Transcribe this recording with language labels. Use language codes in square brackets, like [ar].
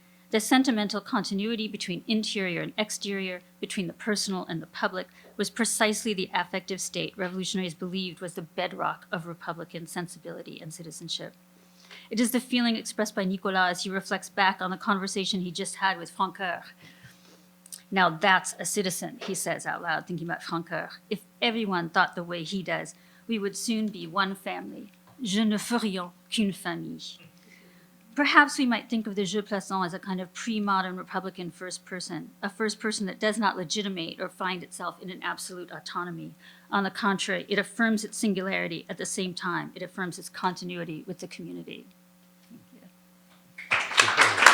[en] The sentimental continuity between interior and exterior, between the personal and the public, was precisely the affective state revolutionaries believed was the bedrock of Republican sensibility and citizenship. It is the feeling expressed by Nicolas as he reflects back on the conversation he just had with Francoeur. Now that's a citizen, he says out loud, thinking about Francoeur. If everyone thought the way he does, we would soon be one family. [fr] Je ne ferions qu'une famille. [en] Perhaps we might think of the je plus on as a kind of pre-modern Republican first person, a first person that does not legitimate or find itself in an absolute autonomy. On the contrary, it affirms its singularity at the same time. It affirms its continuity with the community. Thank you.